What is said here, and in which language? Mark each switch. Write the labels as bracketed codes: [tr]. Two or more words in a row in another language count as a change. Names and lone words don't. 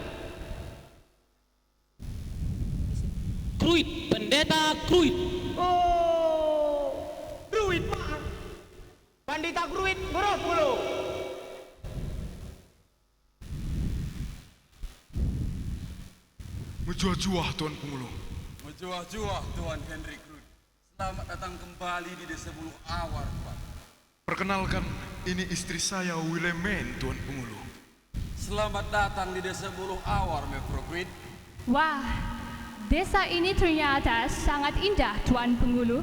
[id] Kruit, pendeta Kruit. Oh, Kruit pak. [btx] Pandita Kruit, guru puluh. Menjuah-juah Tuan Pengulu. Menjuah-juah Tuan Hendrik Krut. [id] Selamat datang kembali di Desa Buluh Awar, Tuan. Perkenalkan, ini istri saya Wilemen, Tuan Pengulu. Selamat datang di Desa Buluh Awar, Mevro Krut. Wah, desa ini ternyata sangat indah, Tuan Pengulu.